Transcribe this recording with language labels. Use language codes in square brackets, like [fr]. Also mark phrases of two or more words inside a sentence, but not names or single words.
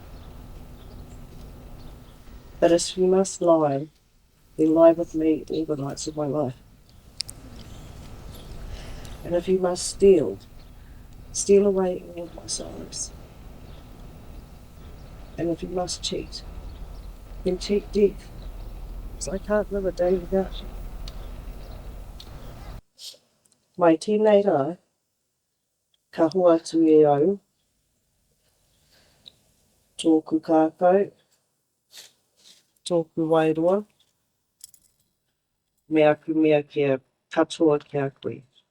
[en] But if you must lie, then lie with me all the nights of my life. And if you must steal, steal away all of my sorrows. And if you must cheat, then cheat death, because I can't live a day without you. [mi] Mai tēnei rā, ka hoa atu e au, tōku kākau, tōku wairoa, me aku mea kia katoa ki a koe.